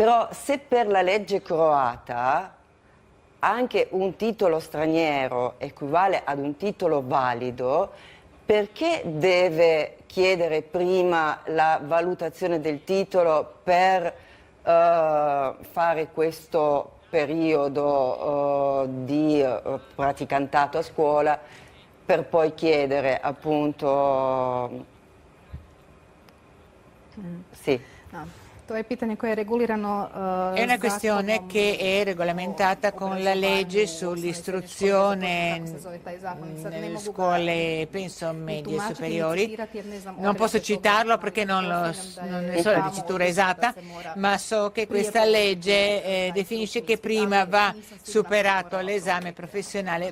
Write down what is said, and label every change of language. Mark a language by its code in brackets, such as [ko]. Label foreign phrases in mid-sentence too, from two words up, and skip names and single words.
[it] Però se per la legge croata anche un titolo straniero equivale ad un titolo valido, perché deve chiedere prima la valutazione del titolo per fare questo periodo di praticantato a scuola, per poi chiedere appunto... Sì. No. [hr] To je pitanje koje je regulirano [it] È una questione che è regolamentata con la legge sull'istruzione nelle scuole, penso, medie e superiori. Non posso citarlo perché non ne so la dicitura esatta, ma so che questa legge definisce che prima va superato l'esame professionale.